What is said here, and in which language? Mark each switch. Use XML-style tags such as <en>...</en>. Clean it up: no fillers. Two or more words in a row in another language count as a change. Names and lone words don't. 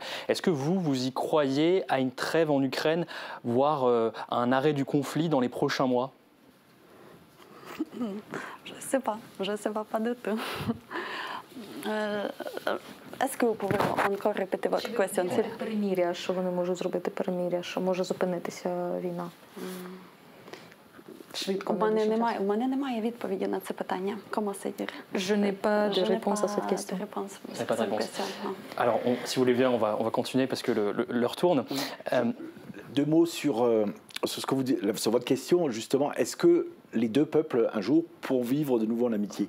<fr>Est-ce que vous y croyez à une trêve en Ukraine, voire un arrêt du conflit dans les prochains mois? Je ne sais pas du tout. Est-ce que vous pouvez encore répéter votre question?</fr> <uk>Перемир'я, що вони можуть зробити перемир'я, що може зупинитися війна? У мене немає відповіді на це питання.</uk> <fr>Comment c'est dire? Je n'ai pas de réponse à cette question. Pas de réponse. Alors, si vous voulez bien, on va continuer parce que l'heure tourne. Deux mots sur ce que vous dites, sur votre question, justement. Est-ce que les deux peuples, un jour, pourront vivre de nouveau en amitié?</fr>